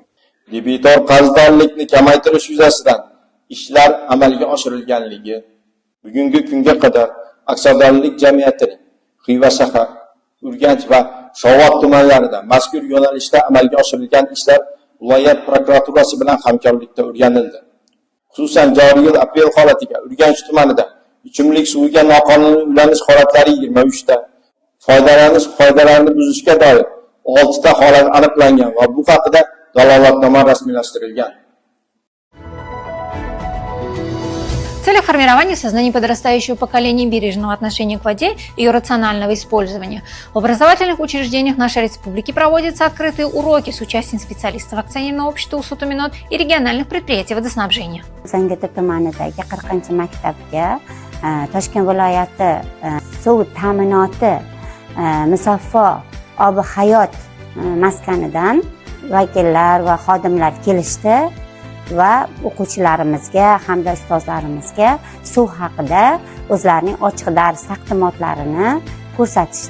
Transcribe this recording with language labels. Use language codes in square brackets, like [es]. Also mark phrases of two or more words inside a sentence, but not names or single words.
[uz] Debitor qarzdorlikni kamaytirish yuzasidan ishlar amalga oshirilganligi bugungi kunga qadar aksiyadorlik jamiyatining Xiva shahar, Urganch va Shovot tumanlarida mazkur yo'nalishda amalga oshirilgan ishlar viloyat prokuraturasi bilan hamkorlikda o'rganildi. Xususan, joriy yil aprel holatiga Urganch tumanida ichimlik suviga noqonuniy ulanish holatlari 23 ta, foydalanish qoidalarini buzishga doir 6 ta holat aniqlangan va bu haqida dalolatnoma rasmiylashtirilgan. [ru] В целях формирования сознания подрастающего поколения бережного отношения к воде и ее рационального использования в образовательных учреждениях нашей республики проводятся открытые уроки с участием специалистов акционерного общества «Ussutominot» и региональных предприятий водоснабжения. [uz] Zangiotar tumanidagi 40 maktabga Toshkent viloyati suv ta'minoti musaffo obi hayot maskanidan vakillar va xodimlar kelishdi va o'quvchilarimizga hamda ustozlarimizga suv haqida o'zlarining ochiq dars taqdimotlarini ko'rsatishdi.